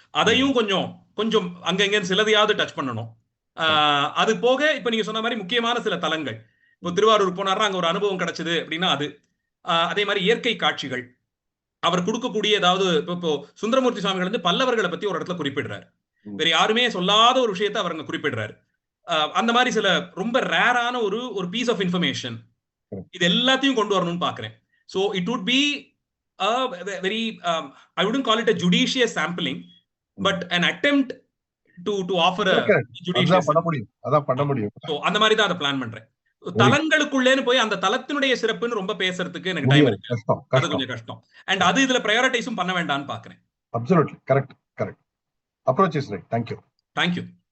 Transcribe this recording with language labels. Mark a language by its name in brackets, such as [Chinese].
[Tamil] அதையும் கொஞ்சம் கொஞ்சம் அங்கங்க சிலதையாவது டச் பண்ணணும். அது போக இப்ப நீங்க சொன்ன மாதிரி முக்கியமான சில தலங்கள், இப்போ திருவாரூர் போனாரா அங்க ஒரு அனுபவம் கிடைச்சது அப்படின்னா அது, அதே மாதிரி இயற்கை காட்சிகள் அவர் கொடுக்கக்கூடிய, ஏதாவது இப்போ சுந்தரமூர்த்தி சுவாமிகள் வந்து பல்லவர்களை பத்தி ஒரு இடத்துல குறிப்பிடுறாரு, வேற யாருமே சொல்லாத ஒரு விஷயத்தை அவர் அங்க குறிப்பிடுறாரு. அந்த மாதிரி சில ரொம்ப ரேரான ஒரு [English] piece of information, [Tamil] இது எல்லாத்தையும் கொண்டு வரணும்னு பாக்குறேன். [English] So it would be very, I wouldn't call it a judicious sampling, but an attempt to offer a judicious. [Tamil] அதான் பண்ண முடியும். ஸோ அந்த மாதிரி தான் அதை பிளான் பண்றேன். தலங்களுக்குள்ளேன்னு போய் அந்த தலத்தினுடைய சிறப்புன்னு ரொம்ப பேசுறதுக்கு எனக்கு டைம் இருக்கு, அது கொஞ்சம் கஷ்டம். அண்ட் அது இதுல பிரையாரிட்டைஸும் பண்ண வேண்டாம்னு பாக்குறேன். [English] Absolutely correct. Approach is right. Thank you.